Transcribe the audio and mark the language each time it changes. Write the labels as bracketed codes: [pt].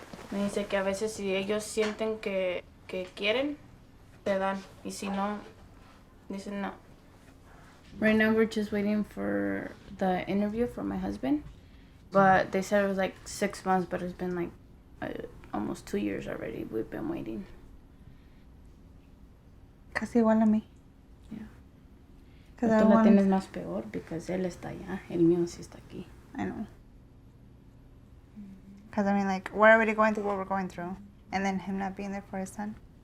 [es] Me dice que a veces si ellos sienten que quieren, te dan. Y si no, dicen no. [en] Right now we're just waiting for the interview for my husband. But they said it was like 6 months, but it's been like almost 2 years already. We've been waiting. [es] Casi igual a mí. [en] Yeah. Because [es] tú la tienes más peor [en] because [es] él está allá. El mío sí está aquí. [en] I know. Because I mean, like, we're already going through what we're going through. And then him not being there for his son.